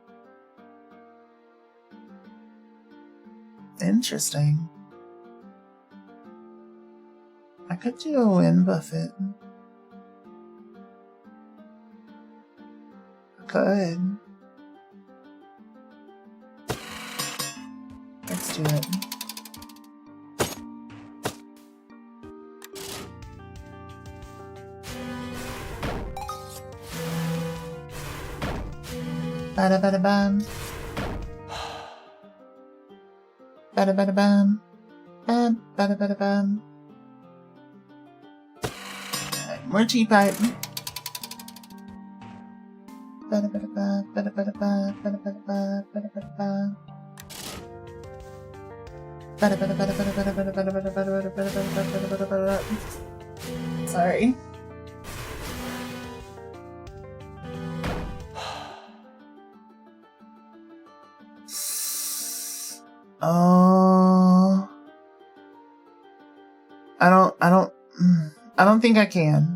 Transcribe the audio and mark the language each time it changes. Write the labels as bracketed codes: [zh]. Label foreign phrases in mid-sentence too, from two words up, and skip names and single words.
[en] Interesting. I could do a wind buffet. Could. Let's do it. Bada bada bam. Bada bada bam. Bam bada bada bam. Alright, more G-pipe. Bada bada ba, bada bada ba, bada bada ba, bada bada ba. Bada bada bada bada bada bada bada bada bada bada bada bada bada bada. Sorry. Oh, I don't think I can.